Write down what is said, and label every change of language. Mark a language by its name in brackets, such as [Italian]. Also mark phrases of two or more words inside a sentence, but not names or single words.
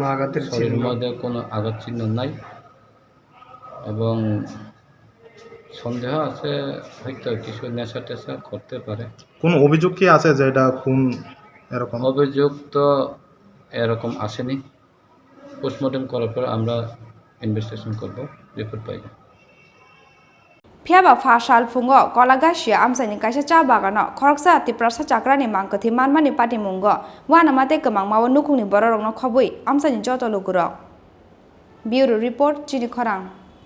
[Bangla] আঘাত চিহ্ন নাই এবং সন্দেহ আছে হয়তো কিছু নেশা টেশা করতে পারে। কোন অভিযোগ কি আছে যে এটা খুন এরকম? অভিযোগ তো এরকম আসেনি পোস্টমর্টেম করার পর আমরা ইনভেস্টিগেশন করব রিপোর্ট পাই। [Kok Borok] Phiaba Phasal Phung Kolagachia Amchaini Kaisa Chabagano Khoroksa Tiprasa chakrani Mangkwthwi manmani pati mungo wanamate gomangmao nukungni bororokno khobui Amchaini joto lukurok. Bureau Report Chini Khorang.